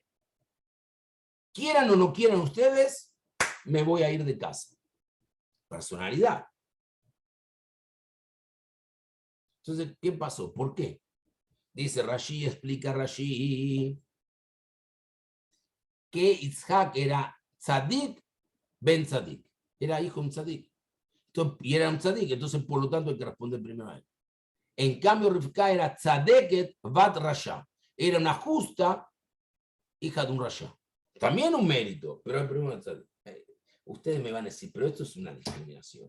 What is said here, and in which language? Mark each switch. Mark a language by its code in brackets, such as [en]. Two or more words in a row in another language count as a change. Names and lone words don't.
[es] Quieran o no quieran ustedes, me voy a ir de casa. Personalidad. Entonces, ¿qué pasó? ¿Por qué? Dice Rashi, explica Rashi, que Isaac era [he] צדיק בן צדיק. [es] Era hijo de un tzadik. Y era un tzadik, entonces por lo tanto hay que responder primero a él. En cambio, Rivka era [he] צדקת בת רשע. [es] Era una justa hija de un rasha. También un mérito, pero el primero tzadik. Ustedes me van a decir, pero esto es una discriminación.